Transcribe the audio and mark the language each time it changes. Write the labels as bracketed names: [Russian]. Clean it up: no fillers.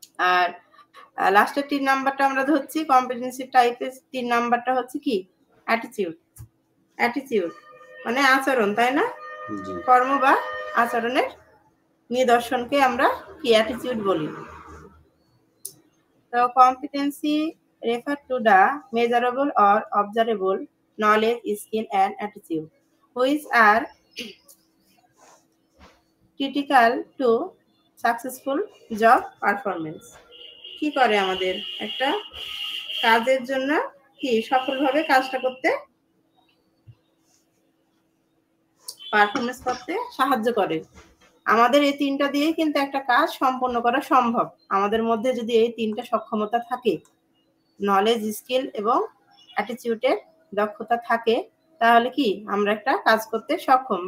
[Bangla] আর লাস্টের 3 নাম্বারটা আমরা ধরছি কম্পিটেন্সি টাইপের 3 নাম্বারটা হচ্ছে কি? অ্যাটিটিউড মানে আচরণ, তাই না? কর্ম বা আচরণের নিদর্শনকে আমরা কি অ্যাটিটিউড বলি। [English] তো competency refer to the measurable or observable knowledge, skill and attitude which are critical to successful job performance. [Bangla] কি করে আমাদের একটা কাজের জন্য কি সফলভাবে কাজটা করতে, পারফরমেন্স করতে সাহায্য করে। আমাদের এই 3টা দিয়ে কিন্তু একটা কাজ সম্পন্ন করা সম্ভব। আমাদের মধ্যে যদি এই 3টা সক্ষমতা থাকে, নলেজ, স্কিল এবং অ্যাটিটিউডের দক্ষতা থাকে, তাহলে কি আমরা একটা কাজ করতে সক্ষম।